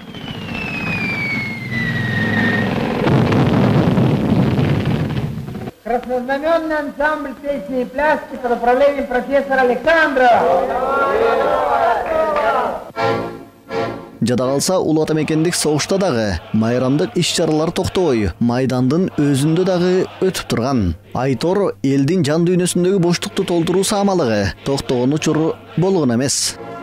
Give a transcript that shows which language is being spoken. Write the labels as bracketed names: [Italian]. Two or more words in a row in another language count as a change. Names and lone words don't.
[Russian] Краснознаменный ансамбль песни и пляски под управлением профессора Александрова. [Kyrgyz] Жада калса улуу ата мекендик согушта дагы майрамдык иш-чаралар токтобой майдандын өзүндө дагы өтүп турган. Айтор элдин жан дүйнөсүндөгү боштукту толтуруу саамалыгы токтогон учур болгон эмес.